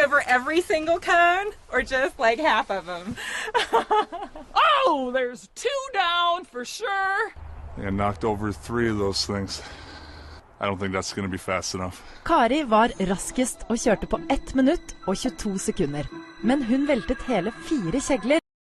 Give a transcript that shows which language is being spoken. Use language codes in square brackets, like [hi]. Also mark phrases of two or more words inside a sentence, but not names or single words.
[en] every single cone or just like half of them? Oh, there's 2 down for sure. And knocked over 3 of those things. I don't think that's going to be fast enough. [no] Kari var raskest og kjørte på 1 minutt og 22 sekunder. Men hun veltet hele 4 kjegler